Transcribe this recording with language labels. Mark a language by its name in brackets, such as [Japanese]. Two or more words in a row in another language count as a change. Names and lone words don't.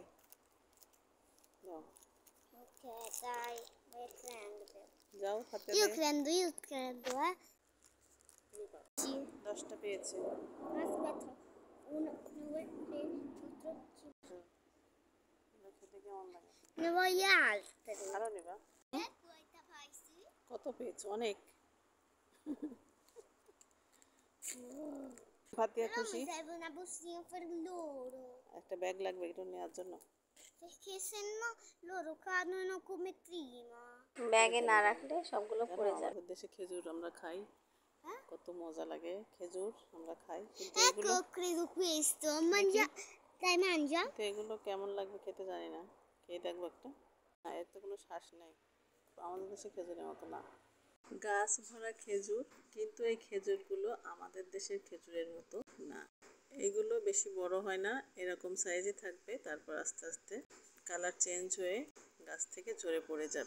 [Bangla] যাও যাও হাতে [Italian] Io credo, [Bangla] 10টা পেয়েছে। [Italian] Aspetta, 1, 2, 3, 4, 5. [Bangla] খেতে কেমন লাগে? [Italian] Ne voglio altre. [Bangla] আরও নেবা? কত পেয়েছো? অনেক। ফাতিয়া Però খুশি? [Italian] mi serve una bustina per loro. [Bangla] একটা ব্যাগ লাগবে এটা নেওয়ার জন্য। [Italian] Perché se no loro cadono come prima. [Bangla] ব্যাগে না রাখলে সবগুলো জানো পড়ে যাবে। আমাদের দেশে খেজুর আমরা খাই, Eh? কত মজা লাগে খেজুর আমরা খাই, কিন্তু Ecco, এগুলো [Italian] credo questo. [Bangla] দেখি, [Italian] Dai, mangia. [Bangla] কিন্তু এগুলো কেমন লাগবে খেতে জানি না। খেয়ে দেখবো একটা। না, এর তো কোনো শ্বাস নেই, আমাদের দেশে খেজুরের মতো না। গাছ ভরা খেজুর, কিন্তু এই খেজুরগুলো আমাদের দেশের খেজুরের মতো না। এগুলো বেশি বড় হয় না, এরকম সাইজে থাকবে, তারপর আস্তে আস্তে কালার চেঞ্জ হয়ে গাছ থেকে ঝরে পড়ে যাবে।